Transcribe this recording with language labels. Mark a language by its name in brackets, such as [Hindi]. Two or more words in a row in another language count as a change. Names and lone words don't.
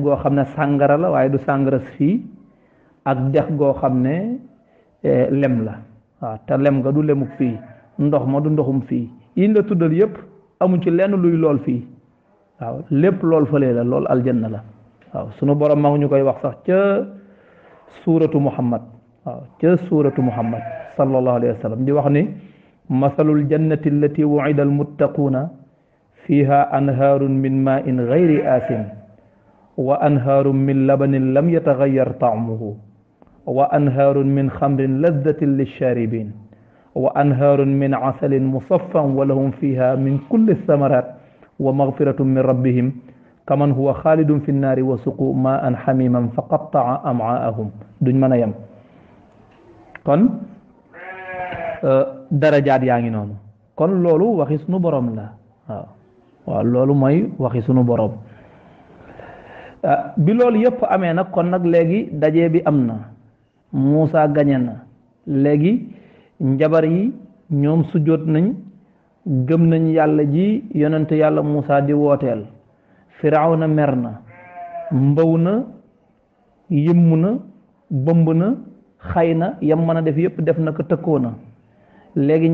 [Wolof] goo xam ne sàngara la waaye du sàngara fii ak dex goo xam ne lem la waaw te lem nga du lemuk fii ndox ma du ndoxum fii yi la tuddal yépp amu ci lenn luy lool fii waaw lépp lool fële la lool aljanna la waaw sunu borom ma ngi ñu koy wax sax ca suuratu muhammad waaw ca suuratu [Arabic] محمد صلى الله عليه وسلم [Wolof] di wax ni [Arabic] مثل الجنة التي وعد المتقون فيها أنهار من ماء غير آسن و أنهار من لبن لم يتغير طعمه وأنهار من خمر لذة للشاربين وأنهار من عسل مصفى ولهم فيها من كل ثمرات ومغفرة من ربهم كمن هو خالد في النار وسقوا ماء حميما فقطع أمعاءهم [Wolof] duñ mën a yem kon darajaat yaa ngi noonu kon loolu waxi sunu borom [Arabic] la waaw loolu mooy waxi sunu borom [Wolof] bi loolu yëpp amee nag kon nag léegi daje bi am na Muusa gañe na léegi njabar yi ñoom sujjóot nañ gëm nañ yàlla ji yonent yàlla Muusa di wooteel Firawna mer na mbaw na yëmm na bëmb na xay na yam mën a def yëpp def na ko tëkkoo na léegi